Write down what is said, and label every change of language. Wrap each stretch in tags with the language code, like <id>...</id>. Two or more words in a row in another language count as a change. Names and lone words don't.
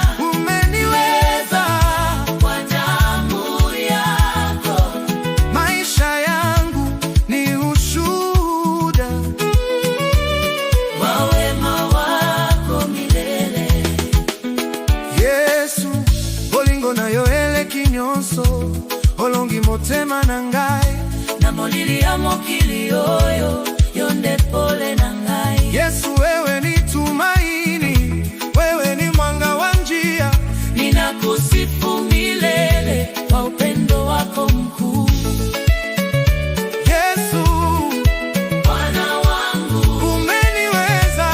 <sw>umeniweza. kwa damu yako. Maisha yangu ni ushuhuda Kwa wema wako milele.</sw> <ln>Yesu bolingo nayo eleki nyonso, olongi motema na ngai. Namolilia mokili oyo, yonde pole na ngai.</ln> <sw>Yesu wewe ni tumaini, wewe ni mwanga wa njia. Ninakusifu milele kwa upendo wako mkuu. Yesu Bwana wangu, umeniweza,</sw>